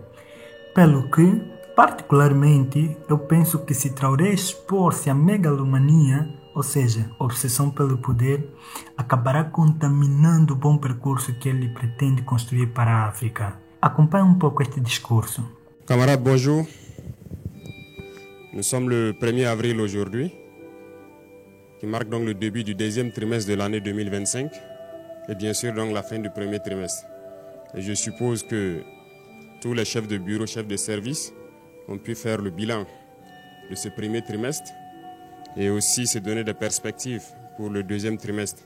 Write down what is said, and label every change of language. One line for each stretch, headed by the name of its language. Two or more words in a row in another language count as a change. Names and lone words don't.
Portuguese: Pelo que, particularmente, eu penso que se Traoré expor-se à megalomania, ou seja, obsessão pelo poder, acabará contaminando o bom percurso que ele pretende construir para a África. Acompanhe um pouco este discurso.
French: Camarades, bonjour. Nous sommes le 1er avril aujourd'hui, qui marque donc le début du deuxième trimestre de l'année 2025 et bien sûr donc la fin du premier trimestre. Et je suppose que tous les chefs de bureau, chefs de service ont pu faire le bilan de ce premier trimestre et aussi se donner des perspectives pour le deuxième trimestre.